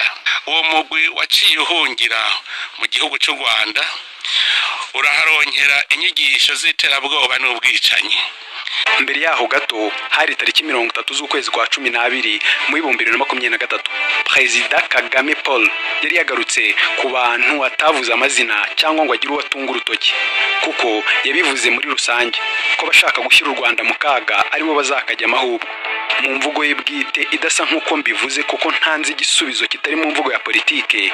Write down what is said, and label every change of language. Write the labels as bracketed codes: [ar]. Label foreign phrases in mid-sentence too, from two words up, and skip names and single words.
[rn] Uwo mugwi waciye uhungira mu gihugu cy'u Rwanda uraharonkera inyigisho z'iterabwoba n'ubwicanyi. [rw] Mbere yaho gato hari tariki 30 z'ukwezi kwa 12 mu 2023, Perezida Kagame Paul yari yagarutse ku bantu atavuze amazina cyangwa ngo agire uwatunga urutoki, kuko yabivuze muri rusange ko bashaka gushyira u Rwanda mu kaga aribo bazakajya amahubwo. Mu mvugo ye bwite idasa nk'uko mbivuze kuko ntanze igisubizo kitari mu mvugo ya politike.